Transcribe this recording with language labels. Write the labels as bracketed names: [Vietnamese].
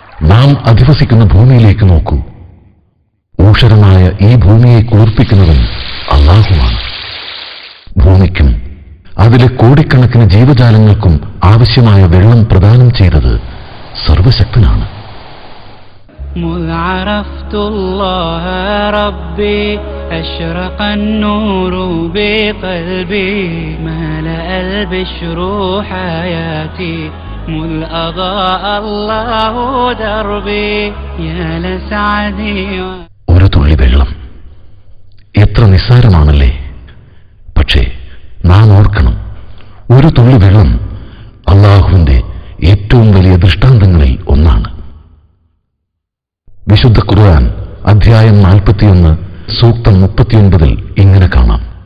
[Malayalam] നാം അധിവസിക്കുന്ന ഭൂമിയിലേക്ക് നോക്കൂ. ഊഷരമായ ഈ ഭൂമിയെ കുളിർപ്പിക്കുന്നവൻ അല്ലാഹുവാണ്. ഭൂമിക്കും അതിലെ കോടിക്കണക്കിന് ജീവജാലങ്ങൾക്കും ആവശ്യമായ വെള്ളം പ്രദാനം ചെയ്തത് സർവശക്തനാണ്. [Arabic] مذ عرفت الله ربي أشرق النور بقلبي ملأ البشر حياتي مذ أضاء الله دربي يا لسعدي. [Malayalam] ഒരു തുള്ളി വെള്ളം എത്ര നിസ്സാരമാണല്ലേ. പക്ഷേ നാം ഓർക്കണം, ഒരു തുള്ളി വെള്ളം അല്ലാഹുവിന്റെ ഏറ്റവും വലിയ ദൃഷ്ടാന്തങ്ങളിൽ ഒന്നാണ്. വിശുദ്ധ ഖുർആൻ അധ്യായം 41 സൂക്തം 39 ഇങ്ങനെ കാണാം: